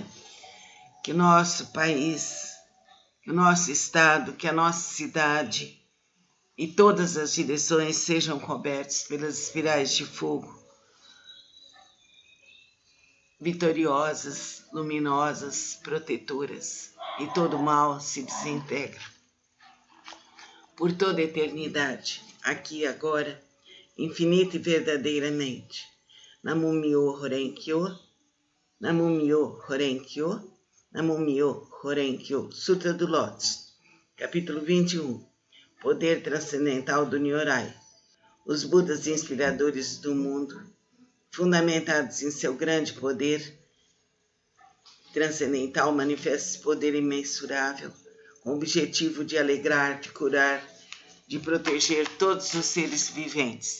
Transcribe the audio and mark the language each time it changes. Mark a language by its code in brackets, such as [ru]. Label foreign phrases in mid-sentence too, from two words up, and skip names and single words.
[pt] Que o nosso país, que o nosso estado, que a nossa cidade e todas as direções sejam cobertos pelas espirais de fogo, vitoriosas, luminosas, protetoras, e todo mal se desintegra. Por toda a eternidade, aqui e agora, infinita e verdadeiramente. [ja] Namum Myoho Renge Kyo, Namum Myoho Renge Kyo, Namyo Horenkyo, [pt] Sutra do Lótus, capítulo 21, Poder Transcendental do Nyorai. Os Budas inspiradores do mundo, fundamentados em seu grande poder transcendental, manifestam esse poder imensurável com o objetivo de alegrar, de curar, de proteger todos os seres viventes.